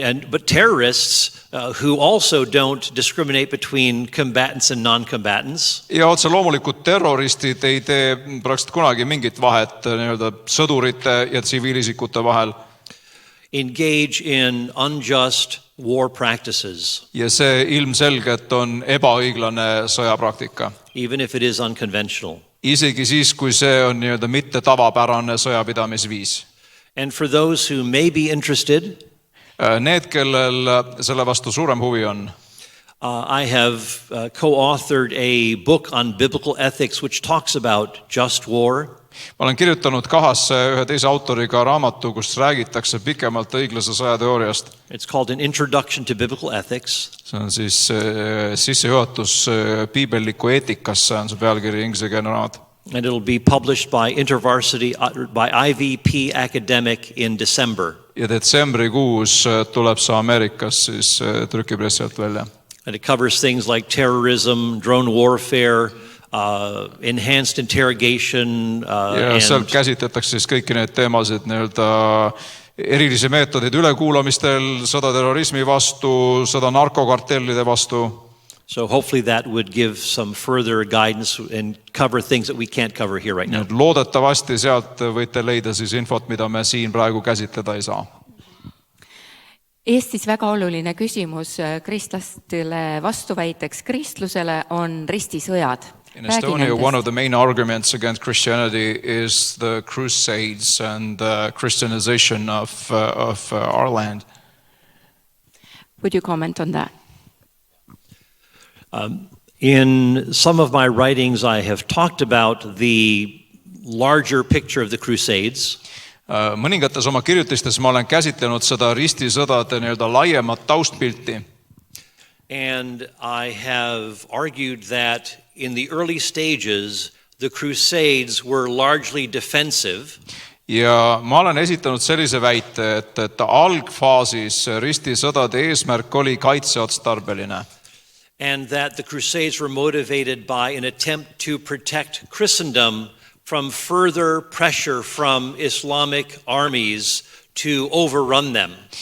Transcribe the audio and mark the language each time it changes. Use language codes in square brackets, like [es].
[en] But terrorists who also don't discriminate between combatants and non-combatants. [et] Ja otse loomulikult terroristid ei tee praktiliselt kunagi mingit vahet nii-öelda sõdurite ja tsiviilisikute vahel. [en] Engage in unjust war practices. [et] Ja see ilmselgelt on ebaõiglane sõjapraktika. [en] Even if it is unconventional. [et] Isegi siis, kui see on nii-öelda mitte tavapärane sõjapidamisviis. [en] And for those who may be interested, [et] need, kellel selle vastu suurem huvi on, [en] I have co-authored a book on biblical ethics which talks about just war. [et] Ma olen kirjutanud kahasse ühe teise autoriga raamatu, kus räägitakse pikemalt õiglase sõjateooriast. [en] It's called An Introduction to Biblical Ethics. [et] See on siis sissejuhatus piibellikku eetikasse, on see pealkiri inglisekeelne raamat. [en] And it'll be published by InterVarsity, by IVP Academic in December. [et] Ja detsembrikuus tuleb see Ameerikas siis trükipressilt välja. [en] And it covers things like terrorism, drone warfare, enhanced interrogation. [et] Ja seal käsitletakse siis kõiki need teemasid nii-öelda erilisi meetodeid ülekuulamistel, sõda terrorismi vastu, sõda narkokartellide vastu. [en] So hopefully that would give some further guidance and cover things that we can't cover here right now. [et] Loodetavasti sealt võite leida siis infot, mida me siin praegu käsitleda ei saa. Eestis väga oluline küsimus kristlastele vastuväiteks kristlusele on ristisõjad. [en] In Estonia, one of the main arguments against Christianity is the crusades and the Christianization of our land. Would you comment on that? In some of my writings, I have talked about the larger picture of the Crusades. [et] Mõningates oma kirjutistes ma olen käsitlenud seda ristisõdade nii-öelda laiemat taustpilti. [en] And I have argued that in the early stages, the Crusades were largely defensive. [et] Ja ma olen esitanud sellise väite, et algfaasis ristisõdade eesmärk oli kaitseotstarbeline. [en] And that the Crusades were motivated by an attempt to protect Christendom from further pressure from Islamic armies to overrun them.